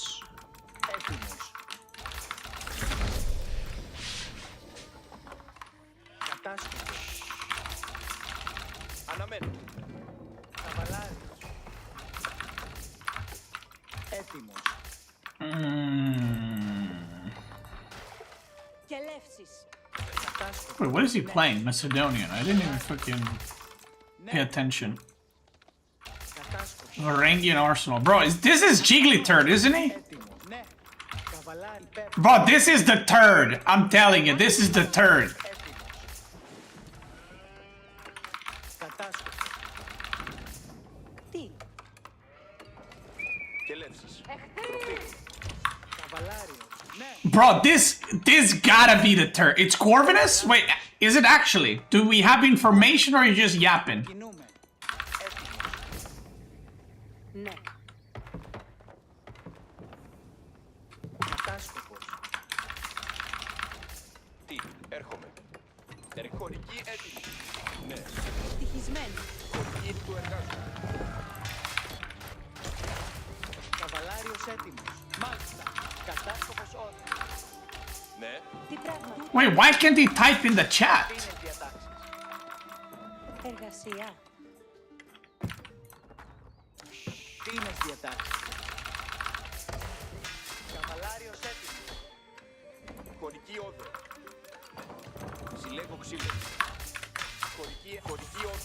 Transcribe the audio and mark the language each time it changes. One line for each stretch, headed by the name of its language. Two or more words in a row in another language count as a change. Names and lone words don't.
Greek: Έτοιμος. Κατάσκοπος. Αναμένω. Καβαλάριος. Έτοιμος. Και λεύσεις. Κατάσκοπος.
English: Wait, what is he playing? Macedonian. I didn't even fucking pay attention.
Greek: Κατάσκοπος.
English: Varangian Arsenal. Bro, this is Jiggly Turd, isn't he?
Greek: Έτοιμος. Ναι. Καβαλάρι. Πέρα.
English: Bro, this is the turd. I'm telling you, this is the turd.
Greek: Έτοιμος. Κατάσκοπος. Τι. Και λέψεις. Καβαλάριος. Ναι.
English: Bro, this gotta be the turd. It's Corvinus? Wait, is it actually? Do we have information or are you just yapping?
Greek: Κινούμε. Ναι. Κατάσκοπος. Τι, έρχομαι. Χωρική έτοιμη. Ναι. Ευτυχισμένη. Χωρική του εργάζομαι. Καβαλάριος έτοιμος. Μάλιστα. Κατάσκοπος όρθιος. Ναι. Τι πράγμα.
English: Wait, why can't he type in the chat?
Greek: Είναι διατάξεις. Εργασία. Τι είναι διατάξεις. Καβαλάριος έτοιμος. Χωρική όδε. Συλλέγω ξύλο. Χωρική όδε.